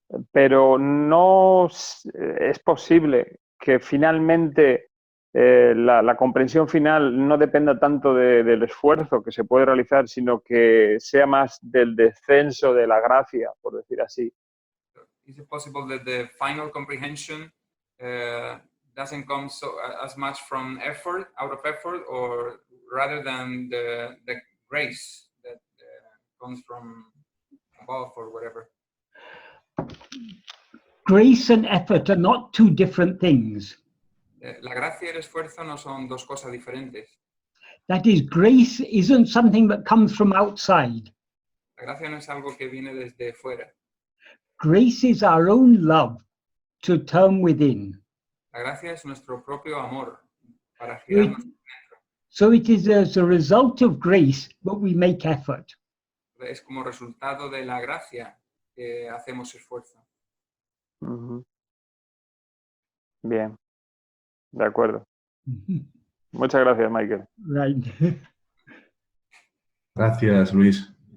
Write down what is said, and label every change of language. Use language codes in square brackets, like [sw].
[es] Pero no es posible que finalmente la comprensión final no dependa tanto del esfuerzo que se puede realizar, sino que sea más del descenso de la gracia, por decir así. [en] Is it possible that the final comprehension doesn't come as much from effort, out of effort, or rather than the grace that comes from above or whatever? Grace and effort are not two different things. [es] La gracia y el esfuerzo no son dos cosas diferentes. [en] That is, grace isn't something that comes from outside. [es] La gracia no es algo que viene desde fuera. [en] Grace is our own love to turn within. [es] La gracia es nuestro propio amor para girarnos dentro. [en] So it is as a result of grace that we make effort. [es] Es como resultado de la gracia que hacemos esfuerzo. Bien, de acuerdo. Muchas gracias, Michael. [en] Right. [es] Gracias, Luis.